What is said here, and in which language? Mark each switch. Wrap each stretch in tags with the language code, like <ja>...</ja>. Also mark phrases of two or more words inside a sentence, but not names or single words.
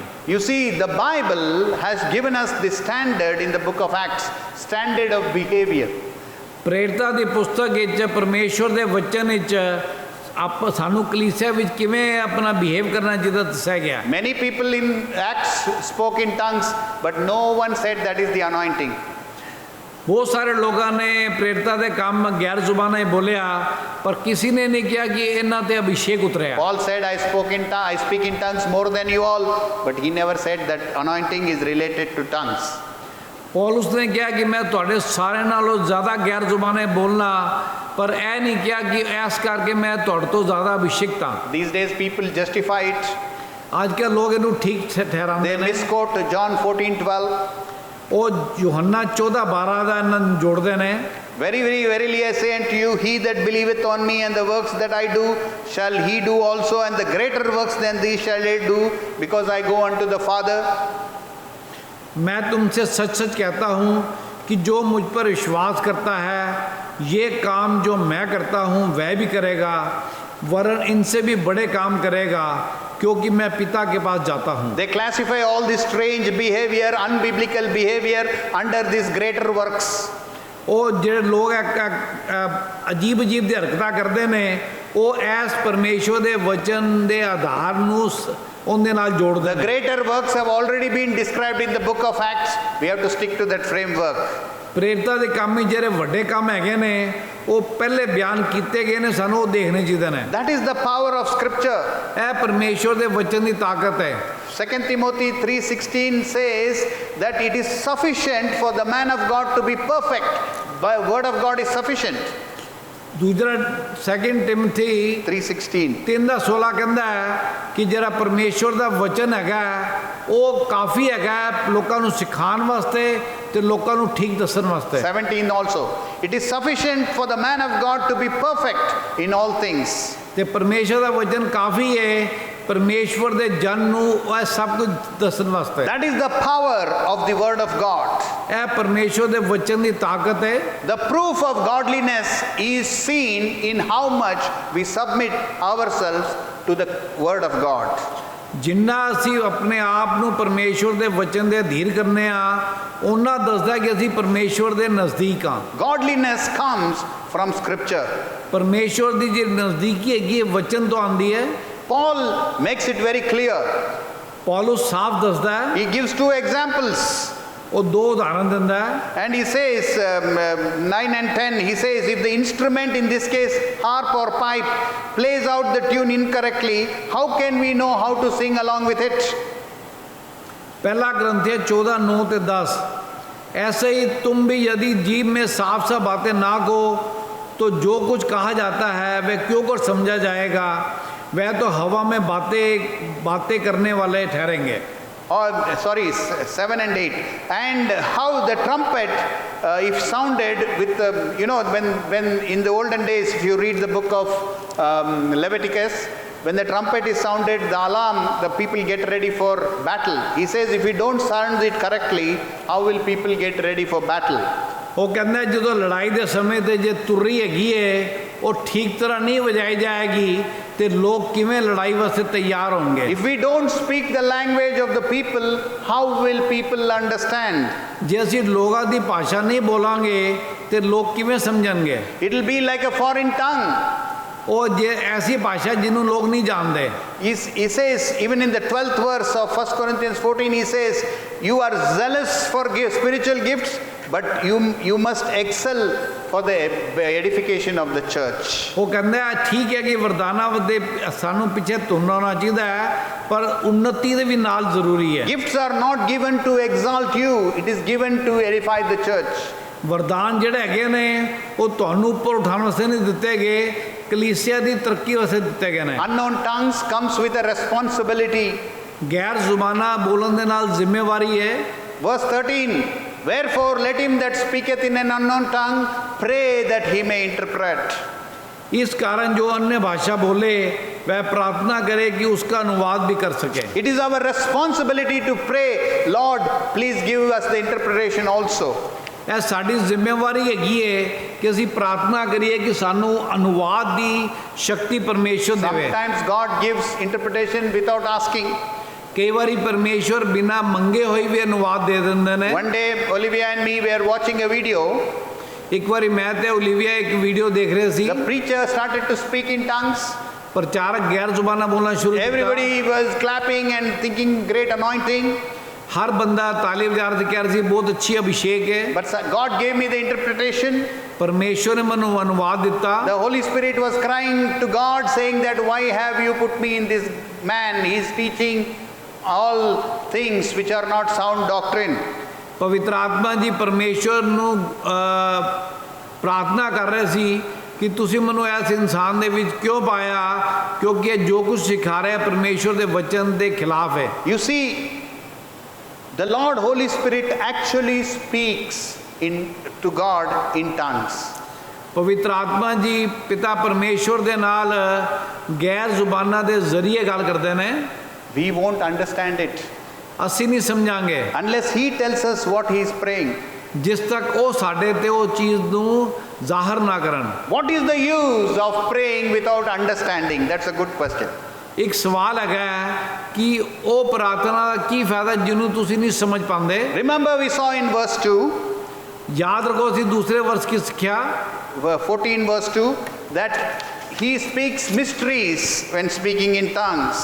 <en>You see, the Bible has given us the standard in the book of Acts, standard of behavior.</en> <pa>ਪ੍ਰੇਰਿਤਾਂ ਦੀ ਪੁਸਤਕ ਵਿੱਚ ਪਰਮੇਸ਼ਵਰ ਦੇ ਵਚਨ ਵਿੱਚ ਸਾਨੂੰ ਕਲੀਸਿਆ ਵਿੱਚ ਕਿਵੇਂ ਆਪਣਾ ਬਿਹੇਵ ਕਰਨਾ ਚਾਹੀਦਾ ਦੱਸਿਆ ਗਿਆ।</pa> <en>Many people in Acts spoke in tongues, but no one said that is the anointing.</en> <pa>ਬਹੁਤ ਸਾਰੇ ਲੋਕਾਂ ਨੇ ਪ੍ਰੇਰਿਤਾਂ ਦੇ ਕੰਮ ਗੈਰ ਜ਼ੁਬਾਨਾਂ 'ਚ ਬੋਲਿਆ, ਪਰ ਕਿਸੇ ਨੇ ਨਹੀਂ ਕਿਹਾ ਕਿ ਇਹਨਾਂ ਤੇ ਅਭਿਸ਼ੇਕ ਉਤਰਿਆ।</pa> <en>Paul said, I speak in tongues more than you all, but he never said that anointing is related to tongues.</en> <pa>ਪੌਲੁਸ ਨੇ ਕਿਹਾ ਕਿ ਮੈਂ ਤੁਹਾਡੇ ਸਾਰਿਆਂ ਨਾਲੋਂ ਜ਼ਿਆਦਾ ਗੈਰ ਜ਼ੁਬਾਨਾਂ 'ਚ ਬੋਲਣਾ, ਪਰ ਇਹ ਨਹੀਂ ਕਿਹਾ ਕਿ ਇਸ ਕਰਕੇ ਮੈਂ ਤੁਹਾਡੇ ਤੋਂ ਜ਼ਿਆਦਾ ਅਭਿਸ਼ੇਕਤ ਹਾਂ।</pa> <en>These days people justify it.</en> <pa>ਅੱਜ ਕੱਲ੍ਹ ਲੋਕ ਇਹਨੂੰ ਠੀਕ ਠਹਿਰਾਉਂਦੇ</pa> <en>They</en> <pa>ਨੇ।</pa> <en>misquote John 14:12.</en> <pa>ਉਹ ਯੋਹੰਨਾ 14:12 ਦਾ ਇਹਨਾਂ ਨੂੰ ਜੋੜਦੇ ਨੇ।</pa> <en>Very, very verily I say unto you, he that believeth on me, and the works that I do shall he do also, and the greater works than these shall he do, because I go unto the Father.</en> <hi>मैं तुमसे सच सच कहता हूँ कि जो मुझ पर विश्वास करता है ये काम जो मैं करता हूँ वह भी करेगा, वरन इनसे भी बड़े काम करेगा, क्योंकि मैं पिता के पास जाता हूँ।</hi> <en>They classify all this strange behavior, unbiblical behavior under these greater works.</en> <pa>ਉਹ ਜਿਹੜੇ ਲੋਕ ਅਜੀਬ ਅਜੀਬ ਦੀ ਹਰਕਤਾਂ ਕਰਦੇ ਨੇ, ਉਹ ਐਸ ਪਰਮੇਸ਼ਵਰ ਦੇ ਵਚਨ ਦੇ ਆਧਾਰ ਨੂੰ ਉਹਦੇ ਨਾਲ ਜੋੜਦੇ</pa> <en>The</en> <pa>ਨੇ।</pa> <en>greater works have already been described in the book of Acts. We have to stick to that framework.</en> <pa>ਪ੍ਰੇਰਿਤਾਂ ਦੇ ਕੰਮ ਹੀ ਜਿਹੜੇ ਵੱਡੇ ਕੰਮ ਹੈਗੇ ਨੇ ਉਹ ਪਹਿਲੇ ਬਿਆਨ ਕੀਤੇ ਗਏ ਨੇ, ਸਾਨੂੰ ਉਹ ਦੇਖਣੇ ਚਾਹੀਦੇ ਨੇ।</pa> <en>That is the power of scripture.</en> <pa>ਇਹ ਪਰਮੇਸ਼ਵਰ ਦੇ ਵਚਨ ਦੀ ਤਾਕਤ ਹੈ।</pa> <en>2 Timothy 3:16 says that it is sufficient for the man of God to be perfect. By word of God is sufficient.</en> <pa>ਦੂਜਾ 2 ਟਿਮੋਥੀ 3:16. 3:16 ਕਹਿੰਦਾ ਹੈ ਕਿ ਜਿਹੜਾ ਪਰਮੇਸ਼ਵਰ ਦਾ ਵਚਨ ਹੈਗਾ ਉਹ ਕਾਫੀ ਹੈਗਾ ਲੋਕਾਂ ਨੂੰ ਸਿਖਾਉਣ ਵਾਸਤੇ ਤੇ ਲੋਕਾਂ ਨੂੰ ਠੀਕ ਦੱਸਣ ਵਾਸਤੇ।</pa> <en>17 also. It is sufficient for the man of God to be perfect in all things.</en> <pa>ਤੇ ਪਰਮੇਸ਼ਵਰ ਦਾ ਵਚਨ ਕਾਫੀ ਹੈ ਪਰਮੇਸ਼ਵਰ ਦੇ ਜਨ ਨੂੰ ਇਹ ਸਭ ਕੁਝ ਦੱਸਣ ਵਾਸਤੇ।</pa> <en>That is the power of the word of God.</en> <pa>ਇਹ ਪਰਮੇਸ਼ਵਰ ਦੇ ਵਚਨ ਦੀ ਤਾਕਤ ਹੈ।</pa> <en>The proof of godliness is seen in how much we submit ourselves to the word of God.</en> <pa>ਜਿੰਨਾ ਅਸੀਂ ਆਪਣੇ ਆਪ ਨੂੰ ਪਰਮੇਸ਼ਵਰ ਦੇ ਵਚਨ ਦੇ ਅਧੀਨ ਕਰਨੇ ਆ, ਉਹਨਾਂ ਦੱਸਦਾ ਕਿ ਅਸੀਂ ਪਰਮੇਸ਼ਵਰ ਦੇ ਨਜ਼ਦੀਕ ਆ।</pa> <en>Godliness comes from scripture.</en> <pa>ਪਰਮੇਸ਼ਵਰ ਦੀ ਜਿਹੜੀ ਨਜ਼ਦੀਕੀ ਹੈਗੀ ਹੈ ਵਚਨ ਤੋਂ ਆਉਂਦੀ ਹੈ।</pa> <en>Paul makes it very clear.</en> <pa>ਪੌਲੁਸ ਸਾਫ਼ ਦੱਸਦਾ ਹੈ।</pa> <en>He gives two examples.</en> <pa>ਉਹ ਦੋ ਉਦਾਹਰਨ ਦਿੰਦਾ ਹੈ।</pa> <en>And he says, 9 and 10, he says, if the instrument, in this case harp or pipe, plays out the tune incorrectly, how can we know how to sing along with it?</en> <hi>पहला ग्रंथिया 14:9 से 10, ऐसे ही तुम भी यदि जीभ में साफ साफ बातें ना को तो जो कुछ कहा जाता है वह क्यों कर समझा जाएगा, वह तो हवा में बातें करने वाले ठहरेंगे।</hi> <en>Or, sorry, 7 and 8. And how the trumpet, if sounded with, when in the olden days, if you read the book of Leviticus, when the trumpet is sounded, the alarm, the people get ready for battle. He says, if we don't sound it correctly, how will people get ready for battle?</en> <pa>ਉਹ ਕਹਿੰਦਾ ਜਦੋਂ ਲੜਾਈ ਦੇ ਸਮੇਂ ਤੇ ਜੇ ਤੁਰਰੀ ਹੈਗੀ ਹੈ ਉਹ ਠੀਕ ਤਰ੍ਹਾਂ ਨਹੀਂ ਵਜਾਈ ਜਾਏਗੀ ਤੇ ਲੋਕ ਕਿਵੇਂ ਲੜਾਈ ਵਾਸਤੇ ਤਿਆਰ ਹੋਣਗੇ।</pa> <en>If we don't speak the language of the people, how will people understand?</en> <pa>ਜੇ ਅਸੀਂ ਲੋਕਾਂ ਦੀ ਭਾਸ਼ਾ ਨਹੀਂ ਬੋਲਾਂਗੇ ਤੇ ਲੋਕ ਕਿਵੇਂ ਸਮਝਣਗੇ।</pa> <en>It will be like a foreign tongue.</en> <pa>ਉਹ ਜੇ ਐਸੀ ਭਾਸ਼ਾ ਜਿਹਨੂੰ ਲੋਕ ਨਹੀਂ ਜਾਣਦੇ।</pa> <en>He says, even in the 12th verse of 1 Corinthians 14, he says, you are zealous for spiritual gifts, but you must excel for the edification of the church.</en> <pa>ਉਹ ਕਹਿੰਦਾ ਠੀਕ ਹੈ ਕਿ ਵਰਦਾਨਾਂ ਦੇ ਸਾਨੂੰ ਪਿੱਛੇ ਤੁਰਨਾ ਹੋਣਾ ਚਾਹੀਦਾ ਹੈ, ਪਰ ਉન્નਤੀ ਦੇ ਵੀ ਨਾਲ ਜ਼ਰੂਰੀ ਹੈ।</pa> <en>Gifts are not given to exalt you, it is given to edify the church.</en> <pa>ਵਰਦਾਨ ਜਿਹੜੇ ਹੈਗੇ ਨੇ ਉਹ ਤੁਹਾਨੂੰ ਉੱਪਰ ਉਠਾਉਣ ਵਾਸਤੇ ਨਹੀਂ ਦਿੱਤੇ ਗਏ, ਕਲੀਸਿਆ ਦੀ ਤਰੱਕੀ ਵਾਸਤੇ ਦਿੱਤੇ ਗਏ ਨੇ।</pa> <en>Unknown tongues comes with a responsibility.</en> <pa>ਗੈਰ ਜ਼ੁਬਾਨਾਂ ਬੋਲਣ ਦੇ ਨਾਲ ਜ਼ਿੰਮੇਵਾਰੀ ਹੈ।</pa> <en>Verse 13, wherefore let him that speaketh in an unknown tongue pray that he may interpret.</en> <hi>इस कारण जो अन्य भाषा बोले वह प्रार्थना करे कि उसका अनुवाद भी कर सके।</hi> <en>It is our responsibility to pray, Lord, please give us the interpretation also.</en> <pa>ਇਹ ਸਾਡੀ ਜ਼ਿੰਮੇਵਾਰੀ ਹੈਗੀ ਹੈ ਕਿ ਅਸੀਂ ਪ੍ਰਾਰਥਨਾ ਕਰੀਏ ਕਿ ਸਾਨੂੰ ਅਨੁਵਾਦ ਦੀ ਸ਼ਕਤੀ ਪਰਮੇਸ਼ਵਰ ਦੇਵੇ।</pa> <en>Sometimes God gives interpretation without asking.</en> <pa>ਕਈ ਵਾਰੀ ਪਰਮੇਸ਼ਵਰ ਬਿਨਾਂ ਮੰਗੇ ਹੋਏ ਵੀ ਅਨੁਵਾਦ ਦੇ ਦਿੰਦੇ ਨੇ।</pa> <en>One day, Olivia and me were watching a video.</en> <pa>ਇੱਕ ਵਾਰੀ ਮੈਂ ਤੇ ਓਲੀਵੀਆ ਇੱਕ ਵੀਡੀਓ ਦੇਖ ਰਹੇ ਸੀ।</pa> <en>The preacher started to speak in tongues.</en> <pa>ਪ੍ਰਚਾਰਕ ਗੈਰ ਜ਼ੁਬਾਨਾਂ ਬੋਲਣਾ ਸ਼ੁਰੂ ਕੀਤਾ।</pa> <en>Everybody was clapping and thinking great anointing.</en> <pa>ਹਰ ਬੰਦਾ ਤਾਲੀ ਵਜਾ ਕੇ ਕਹਿ ਰਿਹਾ ਸੀ ਬਹੁਤ ਅੱਛੀ ਅਭਿਸ਼ੇਕ ਹੈ।</pa> <en>But God gave me the interpretation.</en> <pa>ਪਰਮੇਸ਼ਵਰ ਨੇ ਮੈਨੂੰ ਅਨੁਵਾਦ ਦਿੱਤਾ।</pa> <en>The Holy Spirit was crying to God saying that why have you put me in this man? He is teaching all things which are not sound doctrine.</en> <pa>ਪਵਿੱਤਰ ਆਤਮਾ ਜੀ ਪਰਮੇਸ਼ਵਰ ਨੂੰ ਪ੍ਰਾਰਥਨਾ ਕਰ ਰਹੇ ਸੀ ਕਿ ਤੁਸੀਂ ਮੈਨੂੰ ਇਸ ਇਨਸਾਨ ਦੇ ਵਿੱਚ ਕਿਉਂ ਪਾਇਆ, ਕਿਉਂਕਿ ਇਹ ਜੋ ਕੁਝ ਸਿਖਾ ਰਿਹਾ ਪਰਮੇਸ਼ਵਰ ਦੇ ਵਚਨ ਦੇ ਖਿਲਾਫ ਹੈ।</pa> <en>You see, the Lord Holy Spirit actually speaks to God in tongues.</en> <pa>ਪਵਿੱਤਰ ਆਤਮਾ ਜੀ ਪਿਤਾ ਪਰਮੇਸ਼ਵਰ ਦੇ ਨਾਲ ਗੈਰ ਜ਼ੁਬਾਨਾਂ ਦੇ ਜ਼ਰੀਏ ਗੱਲ ਕਰਦੇ ਨੇ।</pa> <en>We won't understand it</en> <pa>ਅਸੀਂ ਨਹੀਂ ਸਮਝਾਂਗੇ</pa> <en>unless He tells us what He is praying.</en> <pa>ਜਿਸ ਤੱਕ ਉਹ ਸਾਡੇ ਤੇ ਉਹ ਚੀਜ਼ ਨੂੰ ਜ਼ਾਹਰ ਨਾ ਕਰਨ।</pa> <en>What is the use of praying without understanding? That's a good question.</en> <pa>ਇੱਕ ਸਵਾਲ ਹੈਗਾ ਕਿ ਉਹ ਪ੍ਰਾਰਥਨਾ ਦਾ ਕੀ ਫਾਇਦਾ ਜਿਹਨੂੰ ਤੁਸੀਂ ਨਹੀਂ ਸਮਝ ਪਾਉਂਦੇ।</pa> <en>Remember we saw in verse 2,</en> <pa>ਯਾਦ ਰੱਖੋ ਅਸੀਂ ਦੂਸਰੇ ਵਰਸ ਕੀ ਸਿੱਖਿਆ</pa> <en>14 verse 2, that He speaks mysteries when speaking in tongues.</en>